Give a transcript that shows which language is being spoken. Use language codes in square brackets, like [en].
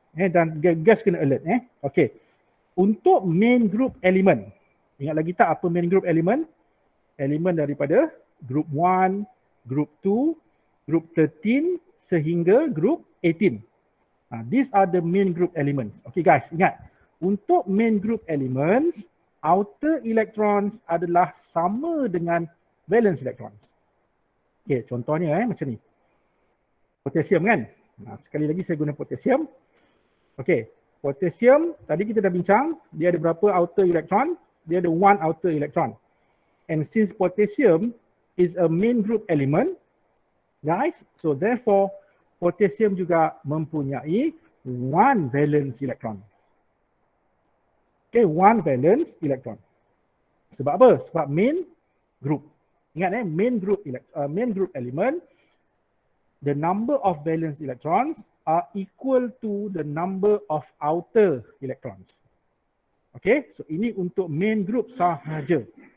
[ms] Dan you guys kena alert. Okay, untuk main group element, ingat lagi tak apa main group element? Elemen daripada group 1, group 2, group 13 sehingga group 18. [en] These are the main group elements. [ms] Okay guys, ingat. Untuk main group elements, outer electrons adalah sama dengan valence electrons. Okay, contohnya macam ni. Potassium kan? Sekali lagi saya guna potassium. Okay, potassium tadi kita dah bincang, dia ada berapa outer electron? Dia ada 1 outer electron. [en] And since potassium is a main group element, guys, so therefore potassium [ms] juga mempunyai [en] 1 valence electron. [ms] Okay, 1 valence electron. Sebab apa? Sebab main group. [en] Ingat main group element, the number of valence electrons are equal to the number of outer electrons. [ms] Okay, so ini untuk main group sahaja.